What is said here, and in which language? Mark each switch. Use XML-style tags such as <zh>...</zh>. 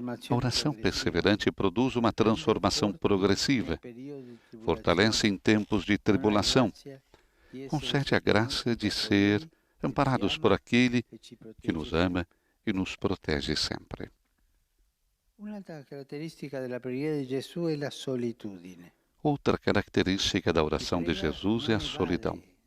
<pt>A oração perseverante produz uma transformação progressiva, fortalece em tempos de tribulação, concede a graça de ser amparados por aquele que nos ama e nos protege sempre.</pt> <it>Un'altra caratteristica della preghiera di Gesù è la solitudine.</it> <pt>Outra característica da oração de Jesus é a solidão.</pt>